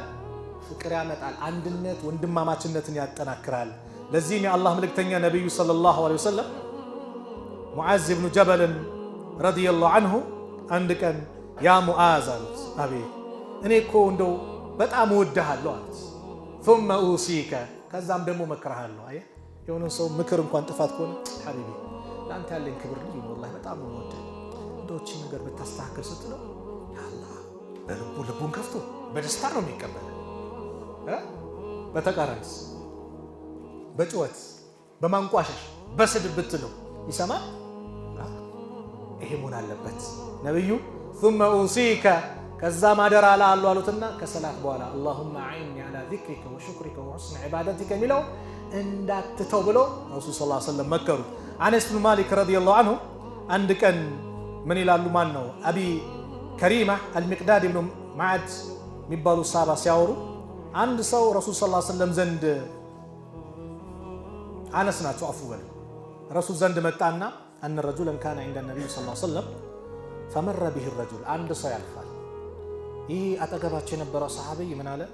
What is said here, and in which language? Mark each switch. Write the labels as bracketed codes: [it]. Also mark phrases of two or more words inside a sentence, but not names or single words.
[am] ፍቅር ያመጣል። አንድነት ወንድማማችነትን ያጠናክራል። ለዚህም የአላህ መልእክተኛ ነቢዩ [ar] صلى الله عليه وسلم [am] ሙዓዝ ብኑ ጀበልን ረዲየላሁ አንሁ አንድ ቀን ያ ሙዓዝ አሉት፣ አቤት እኔ እኮ እንደው በጣም እወድሃለሁ አሉት። [ar] ثم أوصيك [am] ከዛም ደግሞ መክረሃለሁ። አየህ የሆነን ሰው ምክር እንኳን ጥፋት ከሆነ ሐቢቢ ለአንተ ያለኝ ክብር ልዩ ነው፣ ወላሂ በጣም ነው የምወድህ፣ እንደውቺ ነገር ብታስተካከል ስትለው ያአላህ ልቡን ከፍቶ በደስታ ነው የሚቀበለው። በተቃራኒስ በጭወት በማንቋሸሽ በስድብ ብትለው ይሰማል? ይሄ መሆን አለበት። ነብዩ [ar] ثم أوصيك [am] ከዛ ማደራ አላሉ አሉትና ከሰላት በኋላ [ar] اللهم أعني على ذكرك وشكرك وحسن عبادتك [am] የሚለው እንዳትተው ብለው ረሱል [ar] صلى الله عليه وسلم [am] መከሩ። አነስ ብን ማሊክ [ar] رضي الله عنه [am] አንድ ቀን ምን ይላሉ? ማን ነው አቢ ከሪማ አልሚቅዳድ ኢብኑ ማዕድ የሚባሉ ሰሃባ ሲያወሩ አንድ ሰው ረሱል [ar] صلى الله عليه وسلم [am] ዘንድ አነስ ናቸው አፉ በል ረሱል ዘንድ መጣና [ar] أن رجلا كان عند النبي صلى الله عليه وسلم فمر به رجل [am] አንድ ሰው ያልፋል። ይህ አጠገባቸው የነበረው ሰሃቢይ ምን አለ?